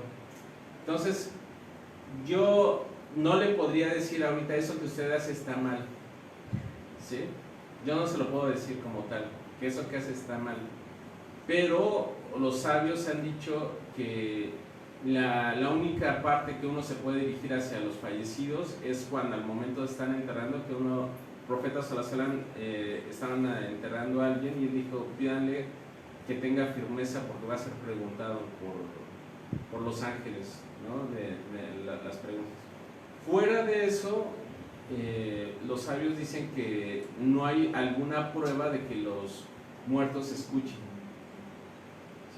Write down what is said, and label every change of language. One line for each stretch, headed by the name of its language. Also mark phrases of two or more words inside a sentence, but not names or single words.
Spanish: Entonces, yo no le podría decir ahorita eso que usted hace está mal, ¿sí? Yo no se lo puedo decir como tal, que eso que hace está mal. Pero los sabios han dicho que la única parte que uno se puede dirigir hacia los fallecidos es cuando al momento de estar enterrando, que profeta
Arabic: صلى الله عليه وسلم
Spanish: estaban enterrando a alguien y él dijo, pídanle que tenga firmeza porque va a ser preguntado por los ángeles, ¿no?, de las preguntas. Fuera de eso, los sabios dicen que no hay alguna prueba de que los muertos escuchen, ¿sí?